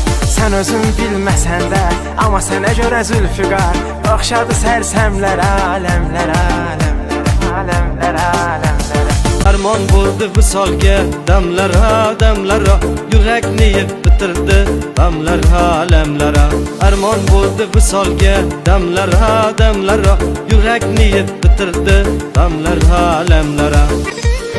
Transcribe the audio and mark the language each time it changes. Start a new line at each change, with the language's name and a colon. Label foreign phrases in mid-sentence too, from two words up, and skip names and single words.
Azerbaijani: Sən özün bilməsən də, amma sənə görə zülfüqar, oxşadı sərsəmlərə, aləmlərə, aləmlərə, aləmlərə, aləmlərə.
Uzbek: Armon bo'ldi visolga damlara, damlara, yurakni yiqitirdi damlara, alamlara. Armon bo'ldi visolga damlara, damlara, yurakni yiqitirdi damlara, alamlara.